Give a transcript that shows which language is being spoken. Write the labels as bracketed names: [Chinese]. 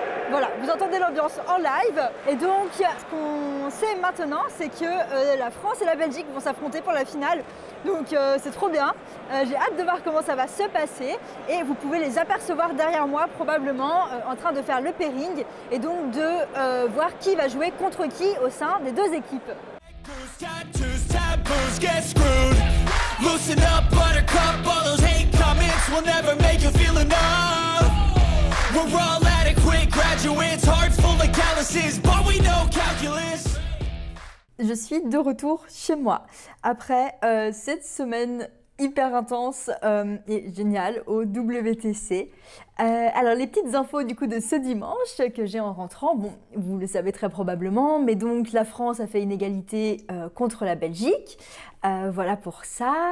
[French] Voilà, vous entendez l'ambiance en live. Et donc, ce qu'on sait maintenant, c'est que la France et la Belgique vont s'affronter pour la finale. Donc, c'est trop bien. J'ai hâte de voir comment ça va se passer. Et vous pouvez les apercevoir derrière moi, probablement, en train de faire le pairing. Et donc, de voir qui va jouer contre qui au sein des deux équipes. [English] Tattoos, taboos, get screwed. Loosen up, buttercup, all those hate comments will never make you feel enough. We're all adequate graduates, hearts full of calluses, but we know calculus. [French] Je suis de retour chez moi après cette semaine hyper intense et géniale au WTC. Alors les petites infos du coup de ce dimanche que j'ai en rentrant, bon vous le savez très probablement, mais donc la France a fait une égalité contre la Belgique, voilà pour ça.